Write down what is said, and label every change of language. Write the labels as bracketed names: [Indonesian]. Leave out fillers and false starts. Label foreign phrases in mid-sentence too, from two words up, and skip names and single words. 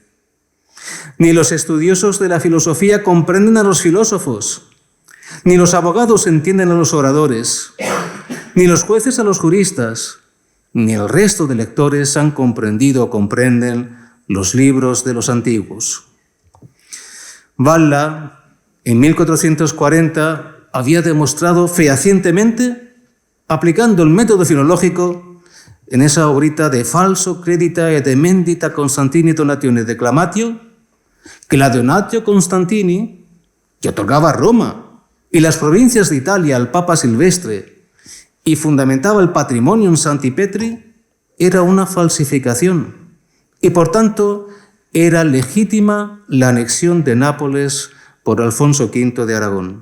[Spanish] Ni los estudiosos de la filosofía comprenden a los filósofos, ni los abogados entienden a los oradores, ni los jueces a los juristas, ni el resto de lectores han comprendido o comprenden los libros de los antiguos. Valla, en 1440, había demostrado fehacientemente, aplicando el método filológico, en esa obrita de Falso credita et emendita Constantini donatione declamatio, que la Donatio Constantini, que otorgaba Roma y las provincias de Italia al Papa Silvestre y fundamentaba el Patrimonium Sancti Petri, era una falsificación y, por tanto, era legítima la anexión de Nápoles por Alfonso V de Aragón.